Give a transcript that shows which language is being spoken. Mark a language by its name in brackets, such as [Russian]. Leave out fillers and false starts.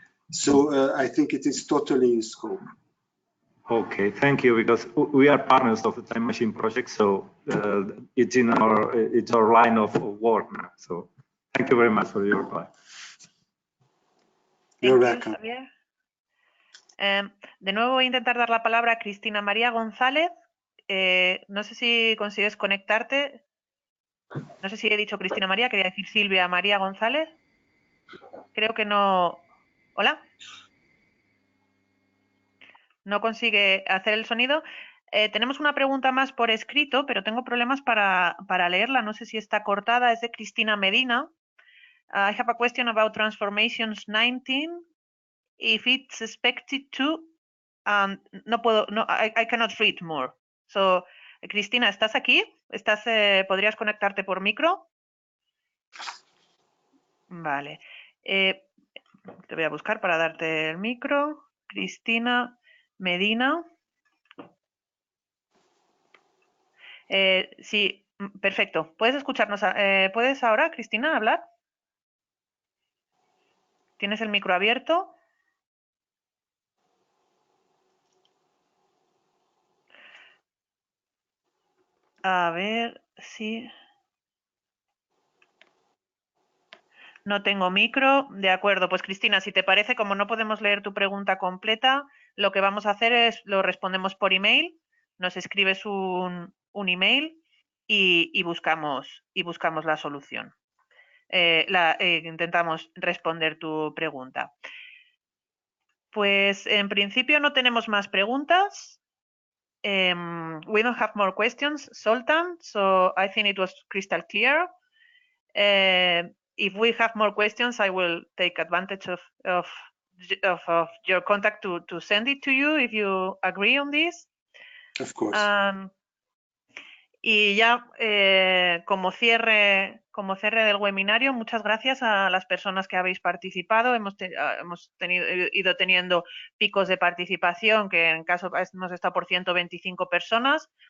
[English] So I think it is totally in scope. Okay, thank you, because we are partners of the Time Machine project, so it's our line of work now. So thank you very much for your reply. You're welcome. [Spanish] Javier. De nuevo voy a intentar dar la palabra a Cristina María González. No sé si consigues conectarte. No sé si he dicho Cristina María, quería decir Silvia María González. Creo que no. ¿Hola? No consigue hacer el sonido. Tenemos una pregunta más por escrito, pero tengo problemas para leerla. No sé si está cortada. Es de Cristina Medina. [English] I have a question about Transformations 19. If it's expected to, [Spanish] no puedo, no, [English] I cannot read more. [Spanish] So, Cristina, ¿estás aquí? ¿Podrías conectarte por micro? Vale. Te voy a buscar para darte el micro. Cristina Medina. Sí, perfecto. ¿Puedes escucharnos? ¿Puedes ahora, Cristina, hablar? ¿Tienes el micro abierto? A ver si... No tengo micro. De acuerdo, pues Cristina, si te parece, como no podemos leer tu pregunta completa, lo que vamos a hacer es lo respondemos por email, nos escribes un email y buscamos la solución. Intentamos responder tu pregunta. Pues en principio no tenemos más preguntas. [English] We don't have more questions, Zoltan, so I think it was crystal clear. If we have more questions, I will take advantage of your contact to send it to you if you agree on this. Of course. [Spanish] Y ya como cierre del webinario, muchas gracias a las personas que habéis participado. Hemos ido teniendo picos de participación, que en caso hemos estado por 125 personas.